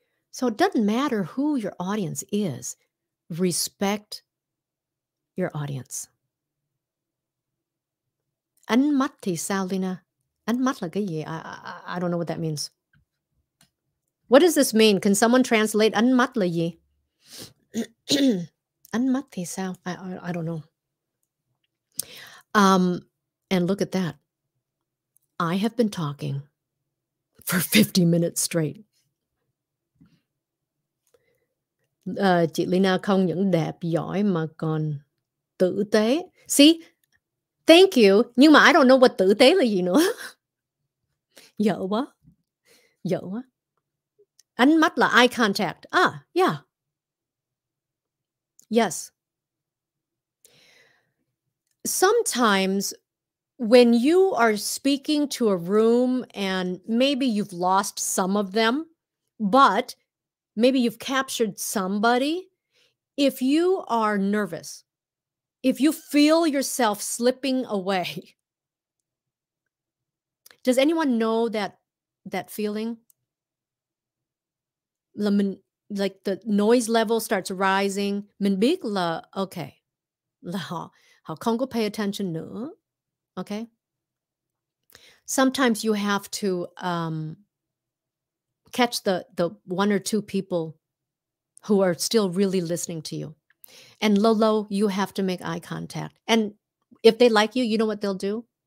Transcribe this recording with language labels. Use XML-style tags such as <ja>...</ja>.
<en>So it doesn't matter who your audience is. Respect your audience.</en> <vi>Ánh mắt thì sao, Leyna? Ánh mắt là cái gì?</vi> <en>I don't know what that means. What does this mean? Can someone translate</en> <vi>ánh mắt là gì? Ánh mắt thì sao?</vi> <en>I don't know. And look at that. I have been talking for 50 minutes straight.</en> <vi>Chị Leyna không những đẹp, giỏi mà còn tử tế.</vi> <en>See? Thank you.</en> <vi>Nhưng mà</vi> <en>I don't know what</en> <vi>tử tế là gì nữa. Dở quá. Dở quá. Ánh mắt là</vi> <en>eye contact. Yeah. Yes. Sometimes When you are speaking to a room and maybe you've lost some of them, but maybe you've captured somebody, if you are nervous, if you feel yourself slipping away, does anyone know that feeling?</en> <vi>Là mình</vi> <en>like the noise level starts rising,</en> <vi>mình biết là okay, là họ họ không có</vi> <en>pay attention</en> <vi>nữa, okay?</vi> <en>Sometimes you have to catch the one or two people who are still really listening to you. And low, you have to make eye contact. And if they like you know what they'll do?</en>